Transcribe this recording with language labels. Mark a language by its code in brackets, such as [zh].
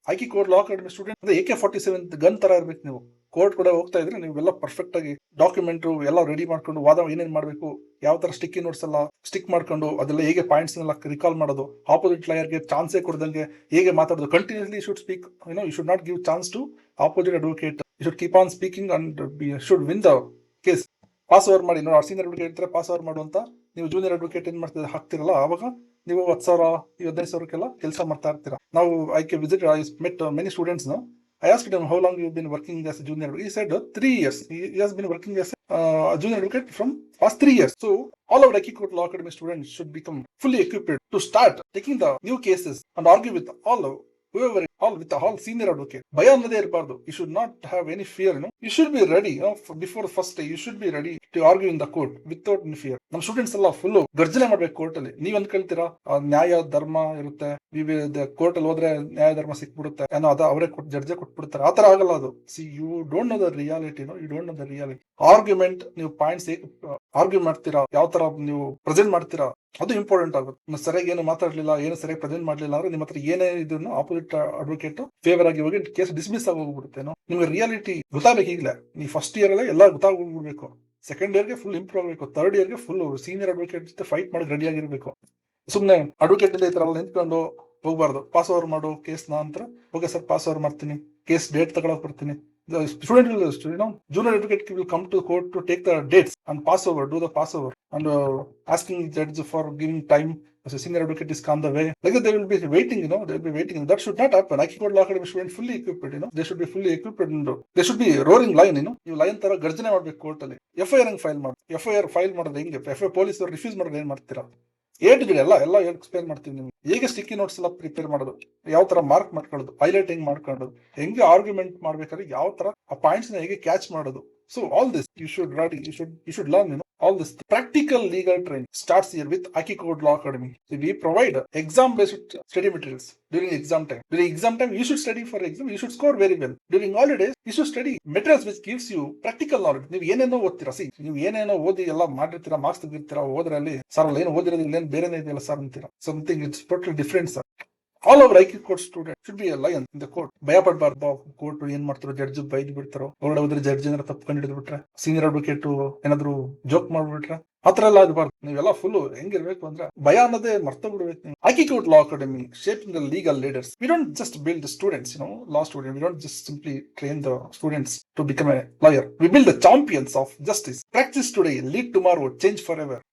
[kn] IIT court ಲಾ academy student ಅಂದ್ರೆ AK-47 gun ತರ ಇರ್ಬೇಕು. ನೀವು ಕೋರ್ಟ್ ಕೂಡ ಹೋಗ್ತಾ ಇದ್ರೆ ನೀವೆಲ್ಲ ಪರ್ಫೆಕ್ಟ್ ಆಗಿ ಡಾಕ್ಯುಮೆಂಟ್ ಎಲ್ಲ ರೆಡಿ ಮಾಡ್ಕೊಂಡು, ವಾದ ಏನೇನ್ ಮಾಡ್ಬೇಕು, ಯಾವ ತರ ಸ್ಟಿಕ್ಕಿ ನೋಟ್ಸ್ ಎಲ್ಲ ಸ್ಟಿಕ್ ಮಾಡ್ಕೊಂಡು, ಅದೆಲ್ಲ ಹೇಗೆ ಪಾಯಿಂಟ್ಸ್ ಎಲ್ಲ ರಿಕಾಲ್ ಮಾಡೋದು, ಆಪೋಸಿಟ್ ಲಾಯರ್ಗೆ ಚಾನ್ಸೇ ಕೊಡ್ದಂಗೆ ಹೇಗೆ ಮಾತಾಡೋದು, [en] Continuously should speak. You should not give chance to opposite advocate. You should keep on speaking and should win the case. [kn] Pass over ಮಾಡಿ. ನೋಡಿ, ಸೀನಿಯರ್ ಅಡ್ವೊಕೇಟ್ ಇರ್ತಾರೆ, ಪಾಸ್ ಓವರ್ ಮಾಡುವಂತ. ನೀವು ಜೂನಿಯರ್ ಅಡ್ವೊಕೇಟ್ ಏನ್ ಮಾಡ್ತಿದ್ರೆ ಹಾಕ್ತಿರಲ್ಲ, ಆವಾಗ ನೀವು 10,000 15,000 ಕೆಲಸ ಮಾಡ್ತಾ ಇರ್ತೀರಾ. ನಾವು [en] I met many students now. I asked him, how long you've been working as a junior advocate? He said 3 years. He has been working as a junior advocate from past 3 years. So all our IQ Court Law Academy students should become fully equipped to start taking the new cases and argue with with all senior advocate. [kn] ಭಯ ಅನ್ನೋದೇ ಇರಬಾರ್ದು. [en] You should not have any fear. You should be ready. Before the first day, you should be ready to argue in the court without any fear. [kn] ನಮ್ಮ students ಎಲ್ಲ full ಗರ್ಜನೆ ಮಾಡ್ಬೇಕು court ಅಲ್ಲಿ. ನೀವ್ ಅನ್ಕೊಳ್ತೀರಾ ನ್ಯಾಯ ಧರ್ಮ ಇರುತ್ತೆ, ಕೋರ್ಟ್ ಅಲ್ಲಿ ಹೋದ್ರೆ ನ್ಯಾಯ ಧರ್ಮ ಸಿಕ್ಬಿಡುತ್ತೆ, ಏನೋ ಅದ ಅವರೇ ಜಡ್ಜೆ ಕೊಟ್ಬಿಡ್ತಾರೆ. ಆತರ ಆಗಲ್ಲ ಅದು. [en] You don't know the reality. [kn] You don't know the reality. Argument, ನೀವು ಪಾಯಿಂಟ್ಸ್ ಆರ್ಗ್ಯೂ ಮಾಡ್ತೀರಾ, ಯಾವ ತರ ನೀವು ಪ್ರೆಸೆಂಟ್ ಮಾಡ್ತೀರಾ, ಅದು ಇಂಪಾರ್ಟೆಂಟ್ ಆಗುತ್ತೆ. ಸರಿಯಾಗಿ ಏನು ಮಾತಾಡ್ಲಿಲ್ಲ, ಏನು ಸರಿಯಾಗಿ ಪ್ರೆಸೆಂಟ್ ಮಾಡ್ಲಿಲ್ಲ ಅಂದ್ರೆ ನಿಮ್ಮ ಹತ್ರ ಏನೇ ಇದನ್ನು ಆಪೋಸಿಟ್ ಅಡ್ವೊಕೇಟ್ ಫೇವರ್ ಆಗಿ ಹೋಗಿ ಕೇಸ್ ಡಿಸ್ಮಿಸ್ ಆಗಿ ಹೋಗ್ಬಿಡುತ್ತೇನೋ. ನಿಮ್ಗೆ ರಿಯಾಲಿಟಿ ಗೊತ್ತಾಗಬೇಕು. ಈಗಲೇ ನೀವು ಫಸ್ಟ್ ಇಯರ್ ಅಲ್ಲೇ ಎಲ್ಲ ಗೊತ್ತಾಗ್ಬಿಡ್ಬೇಕು. ಸೆಕೆಂಡ್ ಇಯರ್ಗೆ ಫುಲ್ ಇಂಪ್ರೂವ್ ಆಗಬೇಕು. ಥರ್ಡ್ ಇಯರ್ಗೆ ಫುಲ್ ಸೀನಿಯರ್ ಅಡ್ವೊಕೇಟ್ ಜೊತೆ ಫೈಟ್ ಮಾಡಿ ರೆಡಿ ಆಗಿರ್ಬೇಕು. ಸುಮ್ನೆ ಅಡ್ವೊಕೇಟ್ ಈ ತರ ನಿಂತ್ಕೊಂಡು ಹೋಗ್ಬಾರ್ದು. ಪಾಸ್ ಓವರ್ ಮಾಡೋ ಕೇಸ್ನ ಅಂತ, ಓಕೆ ಸರ್ ಪಾಸ್ ಓವರ್ ಮಾಡ್ತೀನಿ, ಕೇಸ್ ಡೇಟ್ ತಗೊಳಕ್ ಬರ್ತೀನಿ. [en] The student will, junior advocate will come to court to take the dates and pass over, do the pass over, and asking judge for giving time as a senior advocate is on the way. Like that, they will be waiting, they will be waiting. That should not happen. IQ Court Law Academy students fully equipped, they should be fully equipped and they should be roaring lion, [kn] ನೀವು lion ತರ ಗರ್ಜನೆ ಮಾಡ್ಬೇಕು court ಅಲ್ಲಿ. FIR ಹೆಂಗ್ file ಮಾಡಿ, FIR file ಮಾಡೋದು ಹೆಂಗೆ, FIR police ಅವರು refuse ಮಾಡೋದು ಏನ್ ಮಾಡ್ತೀರಾ, ಎಲ್ಲ ಎಕ್ಸ್ಪ್ಲೇನ್ ಮಾಡ್ತೀವಿ ನಿಮ್ಗೆ. ಹೇಗೆ ಸ್ಟಿಕ್ಕಿ ನೋಟ್ಸ್ ಎಲ್ಲ ಪ್ರಿಪೇರ್ ಮಾಡೋದು, ಯಾವ ತರ ಮಾರ್ಕ್ ಮಾಡ್ಕೊಳ್ಳೋದು, ಹೈಲೈಟ್ ಹೆಂಗ್ ಮಾಡ್ಕೊಳ್ಳೋದು, ಹೆಂಗೆ ಆರ್ಗ್ಯುಮೆಂಟ್ ಮಾಡ್ಬೇಕಾದ್ರೆ ಯಾವ ತರ ಆ ಪಾಯಿಂಟ್ಸ್ ನ ಹೇಗೆ ಕ್ಯಾಚ್ ಮಾಡೋದು. [en] So all this you should ready, you should learn, all this. Practical legal training starts here with IQ Court Law Academy. So we provide exam based study materials during exam time. During exam time you should study for exam, you should score very well. During holidays you should study materials which gives you practical knowledge. [kn] ನೀವು ಏನೇನೋ ಓದ್ತೀರಾ, ನೀವು ಏನೇನೋ ಓದಿ ಎಲ್ಲ ಮಾಡಿರ್ತೀರಾ, marks ತೆಗಿರ್ತೀರಾ, ಓದ್ರಲ್ಲಿ sir ಏನು ಓದಿರೋದಿಲ್ಲ, ಏನು ಬೇರೆನೇ ಇದೆಯಲ್ಲ ಸರ್ ಅಂತೀರಾ. [en] Something it's totally different sir. All our IQ Court students should be a lion in the court. [kn] ಭಯ ಪಡ್ಬಾರ್ದು. ಕೋರ್ಟ್ ಏನ್ ಮಾಡ್ತಾರೋ, ಜಡ್ಜ್ ಬೈದ್ ಬಿಡ್ತಾರೋ, ಹೊರಗಡೆ ಹೋದ್ರೆ ಜಡ್ಜ್ ಏನಾರ ತಪ್ಪು ಕಂಡು ಹಿಡಿದು ಬಿಟ್ರೆ, ಸೀನಿಯರ್ ಅಡ್ವೊಕೇಟ್ ಏನಾದ್ರು ಜೋಕ್ ಮಾಡ್ಬಿಟ್ರೆ, ಆತರ ಎಲ್ಲ ಆಗಬಾರ್ದು. ನೀವೆಲ್ಲ ಫುಲ್ ಹೆಂಗಿರ್ಬೇಕು ಅಂದ್ರೆ ಭಯ ಅನ್ನೋದೇ ಮರ್ತ ಬಿಡ್ಬೇಕು ನೀವು. [en] IQ Court Law Academy shaping the legal leaders. We don't just build the students, law students. We don't just simply train the students to become a lawyer. We build the champions of justice. Practice today, lead tomorrow, change forever.